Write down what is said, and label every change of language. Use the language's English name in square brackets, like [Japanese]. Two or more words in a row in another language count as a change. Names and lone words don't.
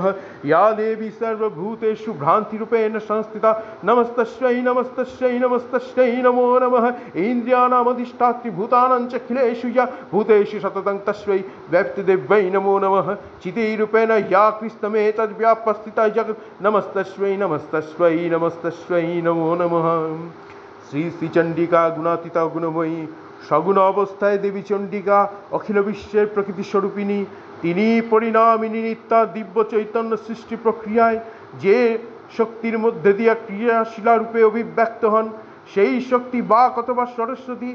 [Sanskrit] या देवी सर्वभूतेषु भ्रान्तिरूपेण संस्थिता नमस्तस्यै नमस्तस्यै नमस्तस्यै नमो नमः। इन्द्रियाणामधिष्ठात्री भूतानां च अखिलेषु या भूतेषु सततं तस्यै व्यक्तिदेव्यै नमो नमः। चितिरूपेण या कृष्णमेतद्व्यापस्थिता जगत् नमस्तस्यै नमस्तस्यै नमस्तस्यै नमो नमः। [Bangla] শ্রী শ্রী চণ্ডিকা গুণাতীতা গুণময়ী সগুণ অবস্থায় দেবী চণ্ডিকা অখিল বিশ্বের প্রকৃতি স্বরূপিণী। তিনি পরিণামিনী নিত্যা দিব্য চৈতন্য সৃষ্টি প্রক্রিয়ায় যে শক্তির মধ্যে দিয়ে ক্রিয়াশীলারূপে অভিব্যক্ত হন সেই শক্তি বাক অথবা সরস্বতী।